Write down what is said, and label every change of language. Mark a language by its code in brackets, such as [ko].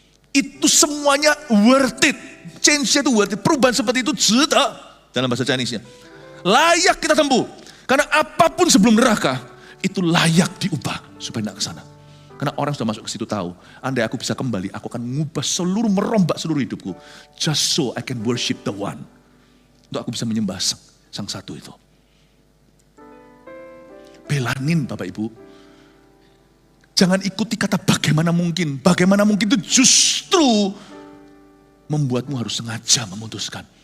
[id] Itu semuanya [en] worth it. [id] Change-nya itu worth it. Perubahan seperti itu, zeta, dalam bahasa Chinese-nya. Layak kita tempuh. Karena apapun sebelum neraka, itu layak diubah supaya tidak ke sana. Karena orang sudah masuk ke situ tahu, andai aku bisa kembali, aku akan mengubah merombak seluruh hidupku. [en] Just so I can worship the one. [id] Untuk aku bisa menyembah sang satu itu. Belanin Bapak Ibu. Jangan ikuti kata bagaimana mungkin. Bagaimana mungkin itu justru membuatmu harus sengaja memutuskan.